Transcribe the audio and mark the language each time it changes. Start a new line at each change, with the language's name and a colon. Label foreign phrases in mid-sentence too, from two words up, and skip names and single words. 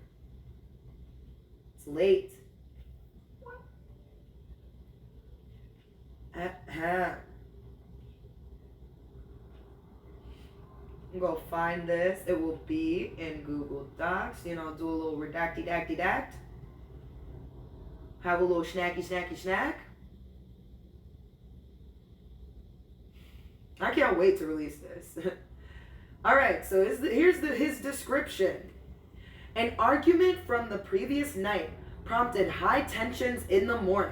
English: It's late. I'm gonna go find this. It will be in Google Docs. You know, do a little redacty-dacty-dact. Have a little snacky-snack. I can't wait to release this. Alright, so here's his description. An argument from the previous night prompted high tensions in the morning.